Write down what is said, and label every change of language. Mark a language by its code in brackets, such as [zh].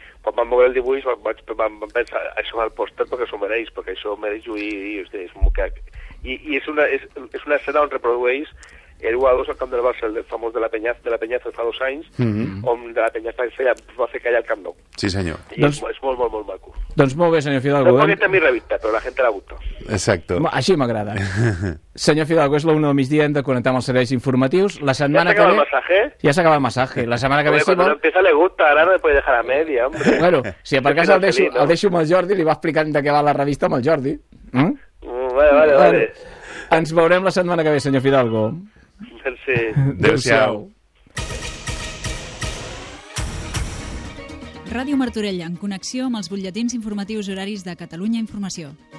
[ca] Quan vam veure el dibuix, vam pensar, això és el pòster perquè s'ho mereix, perquè això mereix lluir, és una escena on reprodueix el 1-2 al Camp del Barça, el famós de la Peñaza fa 2 anys, on de la Peñaza va fer callar el Camp Nou. Sí, senyor. I doncs, és molt, molt, molt maco. Doncs molt bé, senyor Fidalgo. No és aquesta mi revista, però la gent l'ha gustat. [es] Exacto. [ca] Així m'agrada. Senyor Fidalgo, és l'1 del migdia, hem de connectar amb els serveis informatius. La setmana que ve... Ja s'acaba el massatge. La setmana que ve... [es] Quan empieza le gusta, ara no le puede dejar a media, hombre. [ca] Bueno, si per cas el deixo amb el Jordi, li va explicant de què va la revista amb el Jordi. Vale. Ens veurem la setmana que ve, senyor Fidalgo. Adéu-siau. Ràdio Martorell, en connexió amb els butlletins informatius horaris de Catalunya Informació.